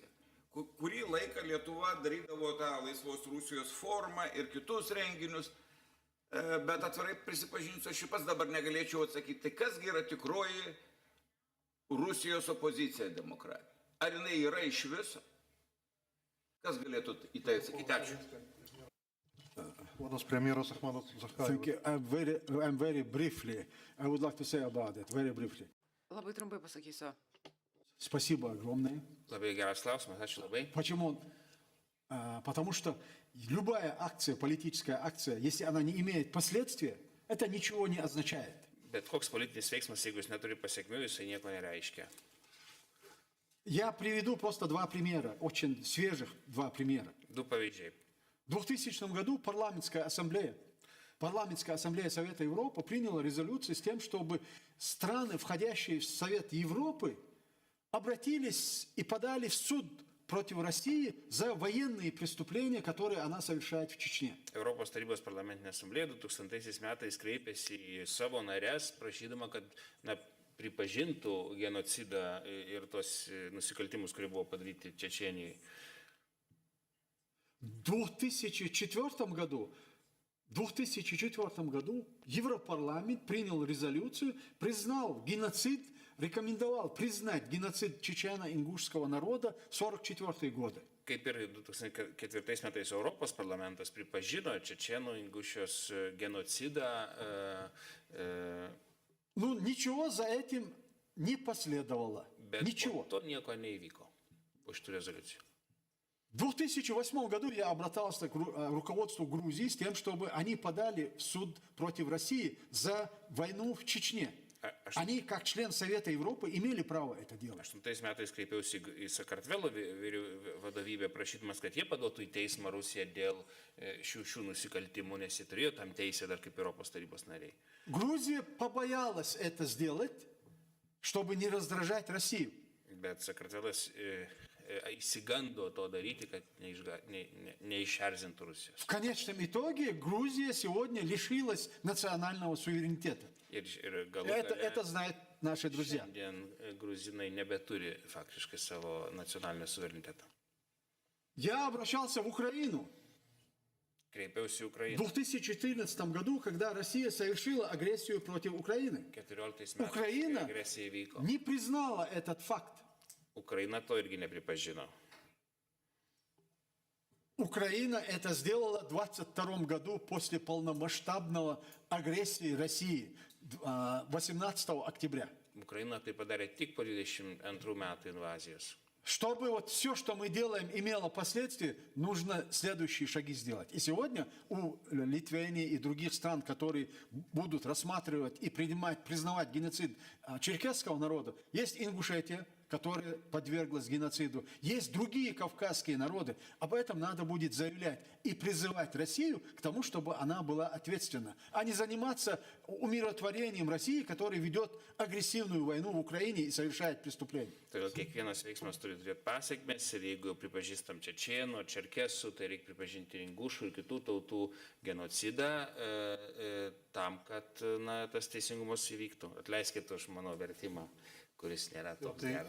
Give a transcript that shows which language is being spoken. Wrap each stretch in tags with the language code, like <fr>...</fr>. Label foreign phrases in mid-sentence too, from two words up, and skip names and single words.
<lt>Kurį laiką Lietuva darydavo tą Laisvos Rusijos formą ir kitus renginius, bet atvirai prisipažinsiu, aš pats dabar negalėčiau atsakyti, tai kasgi yra tikroji Rusijos opozicija demokratija? Ar jinai yra iš viso? Kas galėtų į tai atsakyti? Ačiū. Ponas premjeras Achmanas Zachajevas.</lt> <en>I'm very briefly, I would like to say about it, very briefly.</en> <lt>Labai trumpai pasakysiu.</lt> <ru>Спасибо огромное.</ru> <lt>Labai geras klausimas, ačiū labai.</lt> <ru>Почему? Потому что любая акция, политическая акция, если она не имеет последствия, это ничего не означает.</ru> <lt>Bet koks politinis veiksmas, jeigu jis neturi pasiekmių, jisai nieko nereiškia.</lt> <ru>Я приведу просто два примера, очень свежих два примера.</ru> <lt>Du pavyzdžiai.</lt> <ru>В 2000 году парламентская ассамблея Парламентская ассамблея Совета Европы приняла резолюцию с тем, чтобы страны, входящие в Совет Европы, обратились и подали в суд против России за военные преступления, которые она совершает в Чечне.</ru> <lt>Europos tarybos parlamentinė asamblėja 2000 metais kreipėsi į savo narės, prašydama, kad pripažintų genocidą ir tos nusikaltimus, kurie buvo padaryti Čečėnijai.</lt> <ru>В 2004 году Европарламент принял резолюцию, признал геноцид, рекомендовал признать геноцид чечено-ингушского народа в 1944 годы.</ru> <lt>Kaip ir 2004 metais Europos parlamentas pripažino Čečėnų-Ingušijos genocidą.</lt> <ru>Ну, ничего за этим не последовало. Ничего.</ru> <lt>To nieko neįvyko po šitų rezoliucijų.</lt> <ru>В 2008 году я обратился к руководству Грузии с тем, чтобы они подали в суд против России за войну в Чечне. Они, как член Совета Европы, имели право это делать.</ru> <lt>2008 metais kreipiausi į Sakartvelo vadovybę, prašydamas, kad jie paduotų į teismą Rusiją dėl šių nusikaltimų, nes jie turėjo tam teisę dar kaip Europos tarybos nariai.</lt> <ru>Грузия побоялась это сделать, чтобы не раздражать Россию.</ru> <lt>Bet Sakartvelas įsigando to daryti, kad neišerzintų Rusijos.</lt> <ru>В конечном итоге Грузия сегодня лишилась национального суверенитета. Это знают наши друзья.</ru> <lt>Šiandien gruzinai nebeturi faktiškai savo nacionalinio suvereniteto.</lt> <ru>Я обращался в Украину.</ru> <lt>Kreipiausi į Ukrainą.</lt> <ru>В 2014 году, когда Россия совершила агрессию против Украины, Украина не признала этот факт.</ru> <lt>Ukraina to irgi nepripažino.</lt> <ru>Украина это сделала в 22 году после полномасштабного агрессии России 18 октября.</ru> <lt>Ukraina tai padarė tik po 22 metų invazijos.</lt> <ru>Чтобы вот все, что мы делаем, имело последствия, нужно следующие шаги сделать. И сегодня у Литвании и других стран, которые будут рассматривать и признавать геноцид черкесского народа, есть Ингушетия, которая подверглась геноциду. Есть другие кавказские народы. Об этом надо будет заявлять и призывать Россию к тому, чтобы она была ответственна, а не заниматься умиротворением России, которая ведет агрессивную войну в Украине и совершает преступления.</ru> <lt>Todėl kiekvienas veiksmas turi turėti pasiekmes ir jeigu pripažįstam čečėnų, čerkesų, tai reikia pripažinti ingušų ir kitų tautų genocidą tam, kad tas teisingumas įvyktų. Atleiskite už mano vertimą, kuris nėra toks geras.</lt>